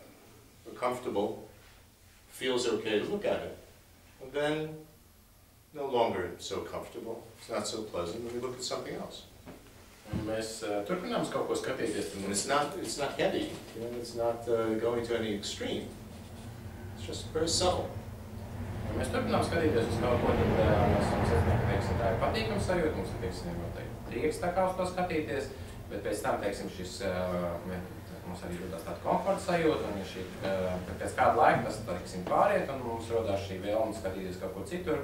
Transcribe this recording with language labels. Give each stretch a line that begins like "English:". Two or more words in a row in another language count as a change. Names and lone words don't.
English: We're comfortable, feels okay to look at it. And then no longer it's so comfortable, it's not so pleasant, and we look at something else.
Latvian: Un mēs turpinām kaut ko skatīties.
English: And it's not heavy, it's not going to any extreme. It's just very subtle.
Latvian: Un mēs turpinām skatīties uz kaut ko, tad mēs saprotam, ka, teiksim, tā ir patīkama sajūta, mums ir, teiksim, prieks tā kā uz to skatīties, bet pēc tam, teiksim, mums arī rodās tāda komforta sajūta, un pēc kāda laika tas, teiksim, pāriet, un mums rodās šī vēlme skatīties kaut ko citur.